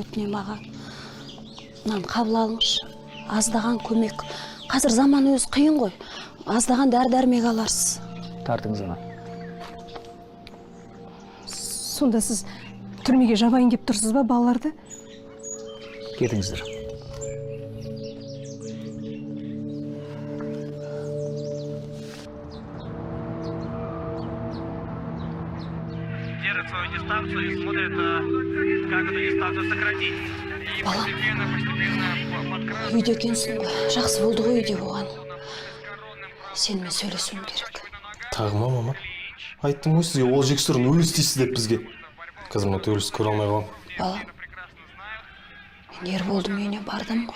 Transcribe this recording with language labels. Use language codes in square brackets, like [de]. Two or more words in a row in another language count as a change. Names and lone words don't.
[kk] Өтінем аға, мынаны қабыл алыңызшы. Аздаған көмек. Қазір заман өзі қиын ғой. Аздаған дәрі-дәрмек аларсыз. Тартыңыз ана. Сонда сіз түрмеге жабайын деп тұрсыз ба балаларды? Кетіңіздер. [ru] Держит свою дистанцию и смотрит, как эту дистанцию сократить. [kk] Үйде екенсің ғой. Жақсы болды ғой үйде болған. Сенімен сөйлесуім керек. Тағы ма, мама? Айттым ғой сізге, ол жексұрын өліс дейсіз деп бізге. Қазір мен төбелесті көре алмай қалам. Балам, мен Ерболдың үйіне бардым ғой.